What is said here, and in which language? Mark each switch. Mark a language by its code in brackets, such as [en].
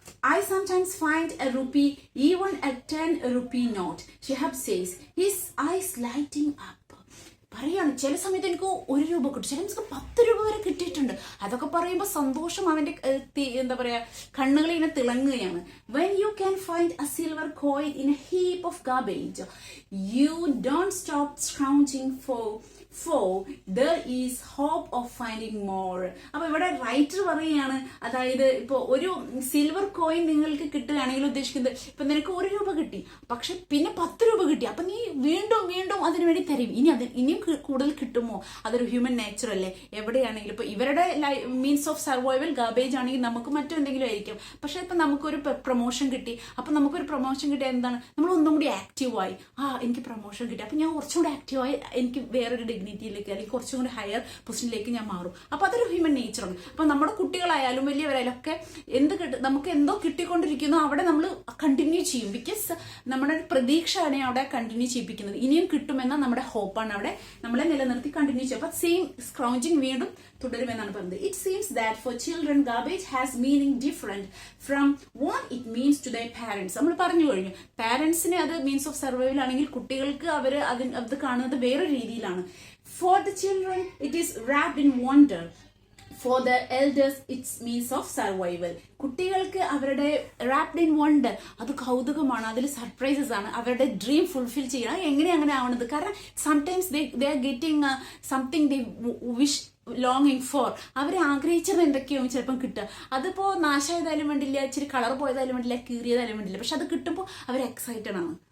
[en] I sometimes find a rupee, even a 10 rupee note. Shehab says, his eyes lighting up. [ml] പറയാണ്, ചില സമയത്ത് എനിക്ക് 1 രൂപ കിട്ടും, ചില നമുക്ക് 10 രൂപ വരെ കിട്ടിയിട്ടുണ്ട്. അതൊക്കെ പറയുമ്പോൾ സന്തോഷം അവന്റെ എന്താ പറയാ കണ്ണുകളിൽ ഇങ്ങനെ തിളങ്ങുകയാണ്. [en] When you can find a silver coin in a heap of garbage, you don't stop scrounging for there is hope of finding more. [ml] അപ്പൊ ഇവിടെ റൈറ്റർ പറയുകയാണ്, അതായത് ഇപ്പൊ ഒരു സിൽവർ കോയിൻ നിങ്ങൾക്ക് കിട്ടുകയാണെങ്കിൽ ഉദ്ദേശിക്കുന്നത് ഇപ്പൊ നിനക്ക് 1 രൂപ കിട്ടി, പക്ഷെ പിന്നെ 10 രൂപ കിട്ടി, അപ്പൊ നീ വീണ്ടും അതിനു വേണ്ടി തരും. ഇനിയും കൂടുതൽ കിട്ടുമോ? അതൊരു ഹ്യൂമൻ നേച്ചർ അല്ലേ? എവിടെയാണെങ്കിലും ഇപ്പൊ ഇവരുടെ മീൻസ് ഓഫ് സർവൈവൽ ഗാർബേജ് ആണെങ്കിൽ നമുക്ക് മറ്റെന്തെങ്കിലും ആയിരിക്കും. പക്ഷെ ഇപ്പൊ നമുക്കൊരു പ്രൊമോഷൻ കിട്ടി, അപ്പൊ നമുക്കൊരു പ്രൊമോഷൻ കിട്ടിയ എന്താണ്, നമ്മൾ ഒന്നും കൂടി ആക്റ്റീവായി. എനിക്ക് പ്രൊമോഷൻ കിട്ടി, അപ്പൊ ഞാൻ കുറച്ചുകൂടി ആക്റ്റീവായി, എനിക്ക് വേറൊരു ഡിഗ്നിറ്റിയിലേക്ക് അല്ലെങ്കിൽ കുറച്ചും കൂടി ഹയർ പൊസിഷനിലേക്ക് ഞാൻ മാറും. അപ്പൊ അതൊരു ഹ്യൂമൻ നേച്ചറാണ്. അപ്പൊ നമ്മുടെ കുട്ടികളായാലും വലിയവരായാലും ഒക്കെ നമുക്ക് എന്തോ കിട്ടിക്കൊണ്ടിരിക്കുന്നു, അവിടെ നമ്മൾ കണ്ടിന്യൂ ചെയ്യും. ബിക്കോസ് നമ്മുടെ പ്രതീക്ഷയാണ് അവിടെ കണ്ടിന്യൂ ചെയ്യിപ്പിക്കുന്നത്. ഇനിയും കിട്ടുമെന്ന നമ്മുടെ ഹോപ്പാണ് അവിടെ നമ്മളെ നിലനിർത്തി കണ്ടിന്യൂ ചെയ്യും. അപ്പൊ സെയിം സ്ക്രൗഞ്ചിങ് വീണ്ടും തുടരുമെന്നാണ് പറയുന്നത്. [en] It seems that for children garbage has meaning different from what it means to the parents. [ml] നമ്മൾ പറഞ്ഞു കഴിഞ്ഞു, പാരന്റ്സിന് അത് മീൻസ് ഓഫ് സർവൈവൽ ആണെങ്കിൽ കുട്ടികൾക്ക് അത് കാണുന്നത് വേറെ രീതിയിലാണ്. [en] For the children, it is wrapped in wonder. For the elders, it's means of survival. [ml] കുട്ടികൾക്ക് അവരുടെ റാപ്ഡ് ഇൻ വണ്ടർ, അത് കൗതുകമാണ്, അതിൽ സർപ്രൈസസ് ആണ്. അവരുടെ ഡ്രീം ഫുൾഫിൽ ചെയ്യണം. എങ്ങനെ അങ്ങനെ ആവണത്? കാരണം sometimes [en] they are getting something they wish ലോങ്ങിങ് four. [ml] അവർ ആഗ്രഹിച്ചത് എന്തൊക്കെയോ ചിലപ്പം കിട്ടുക. അതിപ്പോ നാശമായതായാലും വേണ്ടില്ല, ഇച്ചിരി കളർ പോയതായാലും വേണ്ടില്ല, കീറിയതായാലും വേണ്ടില്ല, പക്ഷെ അത് കിട്ടുമ്പോൾ അവർ എക്സൈറ്റഡ് ആണ്.